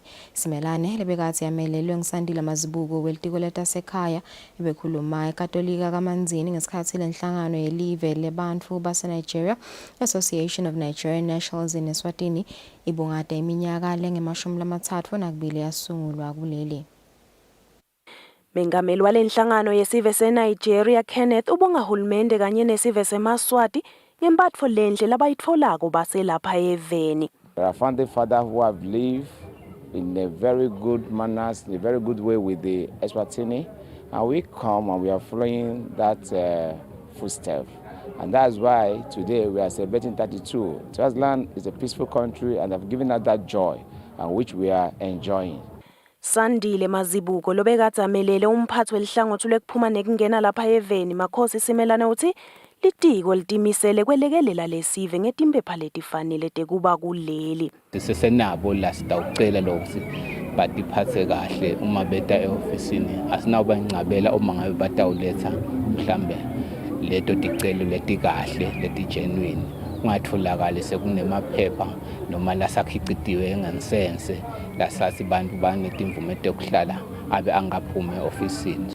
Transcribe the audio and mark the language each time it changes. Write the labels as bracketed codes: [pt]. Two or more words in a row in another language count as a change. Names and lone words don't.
[ss] Simelane lebekathi yamelelwe ngisandile Mazibuko welitiko letasekhaya ebekhuluma eKatolika kaManzini ngesikhathi lenhlangano yelive lebantfu baseNigeria Association of Nigerian Nationals in Eswatini ibungada iminyaka lengema-32 nakubili yasungulwa kuleli. Mengameli walenhlangano yesive seNigeria Kenneth ubonga hulumende kanye nesive seMaswati ngemphatfo lenhle labayitfolako baselapha eveni. [en] Our founding father who have lived in a very good manners, in a very good way with the Eswatini, and we come and we are following that footstep. And that's why today we are celebrating 32. Swaziland is a peaceful country and have given us that joy, and which we are enjoying. [ss] Sandile Mazibuko lobekade amelele umphathi welihlangothi lekuphuma nekungena lapha eveni Makhosi Simelane uthi litiko litimisele kwelekelela lesive ngetimpepha letifanele tekuba kuleli. Sisenabo la sitawucela lokuthi batiphathe kahle uma beta eofisini asinawuba ngcabela uma ngabe batawuletha mhlambe leto ticelo letikahle letigenuine ungatholakala sekunemaphepha noma lasakhicitiwe enganisense lasathi bantu banetimvume tekuhlala abe angaphumi eofisini.